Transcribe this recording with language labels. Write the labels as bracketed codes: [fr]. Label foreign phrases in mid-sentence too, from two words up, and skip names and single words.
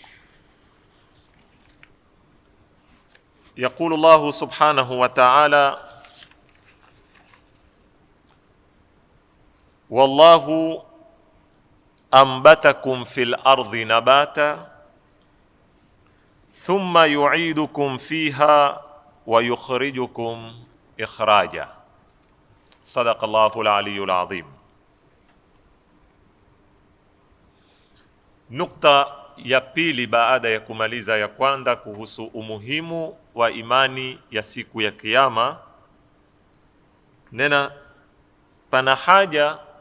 [ar] يقول الله سبحانه وتعالى: والله أنبتكم في الأرض نباتا ثم يعيدكم فيها ويخرجكم إخراجا. صدق الله العلي العظيم. [sw] Nukta ya pili baada ya kumaliza ya kwanza kuhusu umuhimu wa imani ya siku ya Kiyama, nena pana haja